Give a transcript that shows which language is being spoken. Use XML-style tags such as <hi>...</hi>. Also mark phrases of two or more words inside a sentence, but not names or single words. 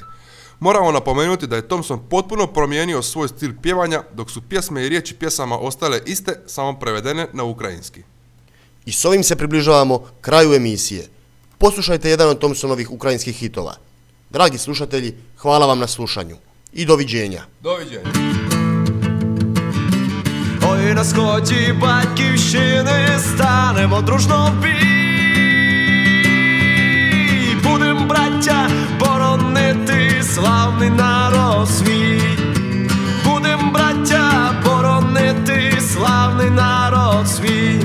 <hr>Moramo napomenuti da je Thompson potpuno promijenio svoj stil pjevanja, dok su pjesme i riječi pjesama ostale iste, samo prevedene na ukrajinski. I s ovim se približavamo kraju emisije. Poslušajte jedan od Thompsonovih ukrajinskih hitova. Dragi slušatelji, hvala vam na slušanju. I doviđenja. Doviđenja.</hr> <uk>Ой, на сході батьківщини станемо дружно в бій. Будем, браття, боронити славний народ свій. Будем, браття, боронити славний народ свій.</uk>